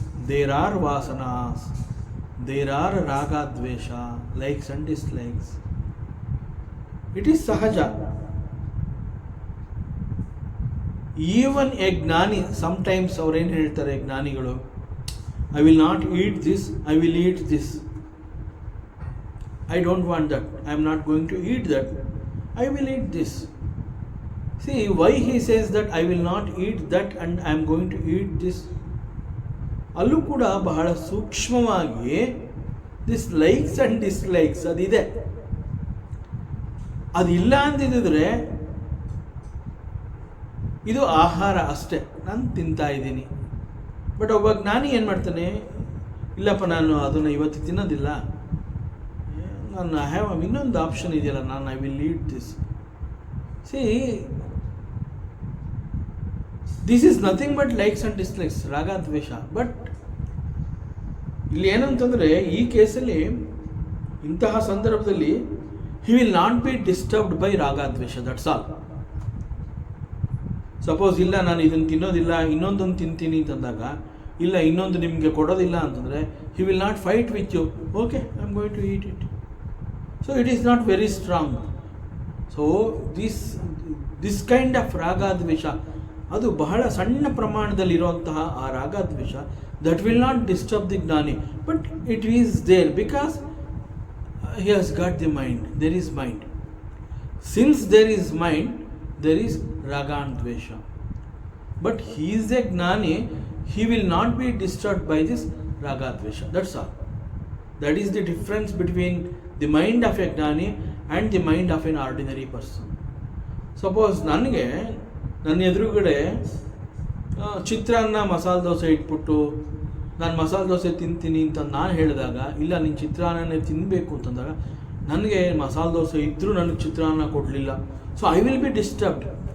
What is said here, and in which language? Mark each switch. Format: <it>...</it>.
<en>There are ವಾಸನಾಸ್, there are raga dvesha, likes and dislikes. It is sahaja. Even a jnani, sometimes</en> <kn>ಅವ್ರೇನು ಹೇಳ್ತಾರೆ ಜ್ಞಾನಿಗಳು,</kn> <en>I will not eat this, I will eat this. I don't want that, I am not going to eat that, I will eat this. See, why he says that I will not eat that and I am going to eat this?</en> <kn>ಅಲ್ಲೂ ಕೂಡ ಬಹಳ ಸೂಕ್ಷ್ಮವಾಗಿ</kn> <en>this likes and dislikes</en> <kn>ಅದಿದೆ. ಅದಿಲ್ಲ ಅಂತಿದ್ರೆ ಇದು ಆಹಾರ ಅಷ್ಟೇ, ನಾನು ತಿಂತಾ ಇದ್ದೀನಿ. ಬಟ್ ಒಬ್ಬ ಜ್ಞಾನಿ ಏನು ಮಾಡ್ತಾನೆ, ಇಲ್ಲಪ್ಪ ನಾನು ಅದನ್ನು ಇವತ್ತು ತಿನ್ನೋದಿಲ್ಲ, ನಾನು ಇನ್ನೊಂದು ಆಪ್ಷನ್ ಇದೆಯಲ್ಲ, ನಾನು</kn> <en>I will eat this. See, this is nothing but likes and dislikes, raga dvesha. But</en> <kn>ಇಲ್ಲಿ ಏನಂತಂದರೆ ಈ ಕೇಸಲ್ಲಿ, ಇಂತಹ ಸಂದರ್ಭದಲ್ಲಿ</kn> <en>He will not be disturbed by raga dvesha, that's all.</en> <kn>ಸಪೋಸ್ ಇಲ್ಲ ನಾನು ಇದನ್ನು ತಿನ್ನೋದಿಲ್ಲ, ಇನ್ನೊಂದೊಂದು ತಿಂತೀನಿ ಅಂತಂದಾಗ, ಇಲ್ಲ ಇನ್ನೊಂದು ನಿಮಗೆ ಕೊಡೋದಿಲ್ಲ ಅಂತಂದರೆ</kn> <en>He will not fight with you, okay I am going to eat it. So it is not very strong. So this kind of raga dvesha,</en> <kn>ಅದು ಬಹಳ ಸಣ್ಣ ಪ್ರಮಾಣದಲ್ಲಿ ಇರುವಂತಹ ಆ ರಾಗ ದ್ವೇಷ,</kn> <en>that will not disturb the jnani, but it is there because he has got the mind, there is mind. Since there is mind, there is raga and dvesha. But he is a jnani, he will not be disturbed by this raga dvesha, that's all. That is the difference between the mind of a jnani and the mind of an ordinary person.</en> <kn>Suppose ನನಗೆ ನನ್ನ ಎದುರುಗಡೆ ಚಿತ್ರಾನ್ನ ಮಸಾಲೆ ದೋಸೆ ಇಟ್ಬಿಟ್ಟು ನಾನು ಮಸಾಲೆ ದೋಸೆ ತಿಂತೀನಿ ಅಂತ ನಾನು ಹೇಳಿದಾಗ, ಇಲ್ಲ ನೀನು ಚಿತ್ರಾನ್ನನೇ ತಿನ್ನಬೇಕು ಅಂತಂದಾಗ, ನನಗೆ ಮಸಾಲೆ ದೋಸೆ ಇದ್ದರೂ ನನಗೆ ಚಿತ್ರಾನ್ನ ಕೊಡಲಿಲ್ಲ,</kn> <en>So I will be disturbed.</en>